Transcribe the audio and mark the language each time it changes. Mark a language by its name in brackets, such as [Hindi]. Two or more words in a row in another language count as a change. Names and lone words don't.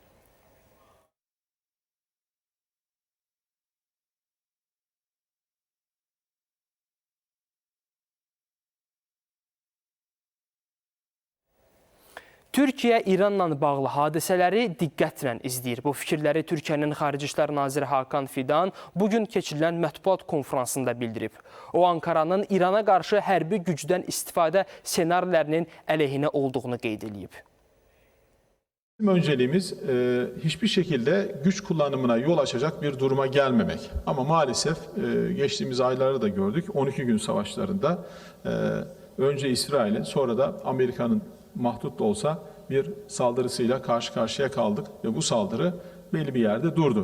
[Azerbaijani] Türkiyə İranla bağlı hadisələri diqqətlə izləyir. Bu fikirləri Türkiyənin Xarici İşlər Naziri Hakan Fidan bugün keçirilən mətbuat konfransında bildirib. O, Ankaranın İrana qarşı hərbi gücdən istifadə senarilərinin əleyhinə olduğunu qeyd edib. [Turkish] Önceliğimiz hiçbir şekilde güç kullanımına yol açacak bir duruma gelmemek. Ama maalesef geçtiğimiz aylarda da gördük. 12 gün savaşlarında önce İsrail'in sonra da Amerika'nın mahdut da olsa bir saldırısıyla karşı karşıya kaldık ve bu saldırı belli bir yerde durdu.